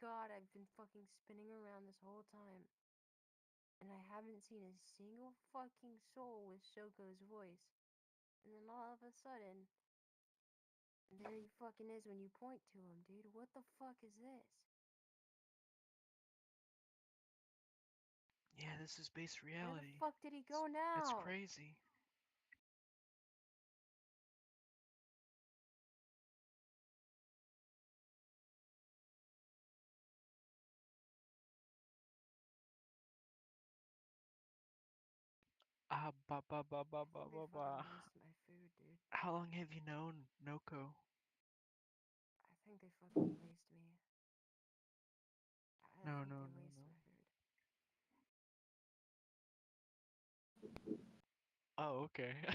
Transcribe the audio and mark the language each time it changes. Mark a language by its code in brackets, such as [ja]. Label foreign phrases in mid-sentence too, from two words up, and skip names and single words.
[en] to God, I've been fucking spinning around this whole time. And I haven't seen a single fucking soul with Shoko's voice. And then all of a sudden, there he fucking is when you point to him, dude. What the fuck is this? Yeah, this is base Where the reality. fuck did he go It's now? crazy. Ah, ba ba ba ba ba I think ba they ba. fucking wasted my food, dude. How long have you known Noko? I think they fucking wasted me. I No, think no, they no, wasted no. my food. Oh, okay.